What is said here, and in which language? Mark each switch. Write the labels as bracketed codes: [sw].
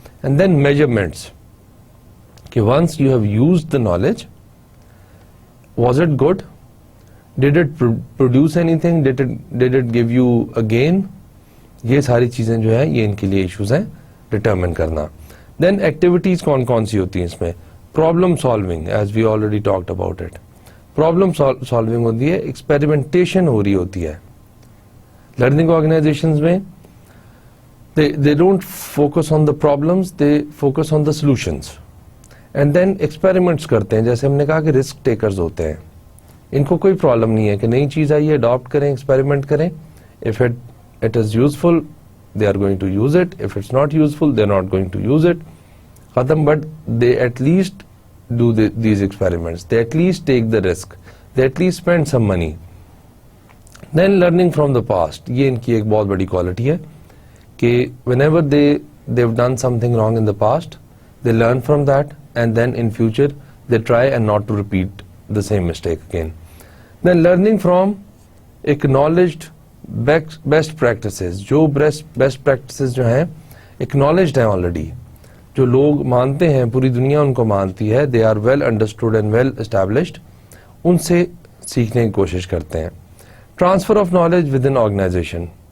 [en] And then measurements, کہ once you have used the knowledge, was it good, did it produce anything, did it give you a gain. [ur] یہ ساری چیزیں جو ہیں یہ ان کے لیے ایشوز ہیں ڈٹرمن کرنا. دین ایکٹیویٹیز کون کون سی ہوتی ہیں اس میں؟ Problem solving, [en] As we already talked about it. [ur] Problem solving ہوتی ہے, ایکسپیریمنٹیشن ہو رہی ہوتی ہے. لرننگ آرگنائزیشنز میں [en] they don't focus on the problems, they focus on the solutions. And then [ur] experiments کرتے ہیں, جیسے ہم نے کہا کہ رسک ٹیکرز ہوتے ہیں. ان کو کوئی پرابلم نہیں ہے کہ نئی چیز آئی ہے اڈاپٹ کریں, ایکسپیریمنٹ کریں. [en] If it is useful, they are going to use it. If it's not useful, they're not going to use it. [ur] ختم. [en] But they at least do these experiments. They at least take the risk. They at least spend some money. Then learning from the past. [ur] یہ ان کی ایک بہت بڑی quality ہے کہ [en] whenever they've done something wrong in the past, they learn from that, and then in future they try and not to repeat the same mistake again. Then learning from acknowledged best practices. [ur] جو best practices جو ہیں acknowledged ہیں already, جو لوگ مانتے ہیں, پوری دنیا ان کو مانتی ہے, [en] they are well understood and well established, [ur] ان سے سیکھنے کی کوشش کرتے ہیں. [en] Transfer of knowledge within organization.